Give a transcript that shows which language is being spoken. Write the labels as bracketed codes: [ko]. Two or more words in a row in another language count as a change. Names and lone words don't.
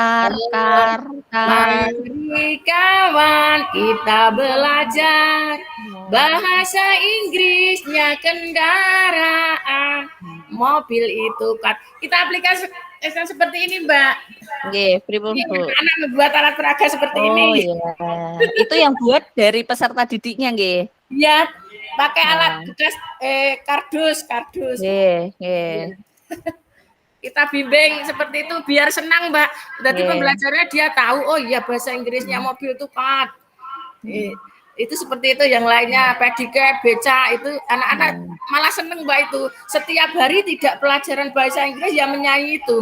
[id] Mari kawan kita belajar bahasa Inggrisnya kendaraan, mobil itu kan. Kita aplikasi seperti ini Mbak. [jv] Nggih, pripun Bu? [id] Anak membuat alat peraga seperti ini. Iya. Itu yang buat dari peserta didiknya nggih? Iya, pakai alat Nah, bekas kardus. [jv] nggih, nggih, [id] Kita bimbing seperti itu biar senang, Mbak. Jadi nggih. pembelajarannya dia tahu, oh iya bahasa Inggrisnya mobil itu kat. Itu seperti itu, yang lainnya pedicab, beca, itu anak-anak malah seneng, Mbak, itu. Setiap hari tidak pelajaran bahasa Inggris yang menyanyi itu.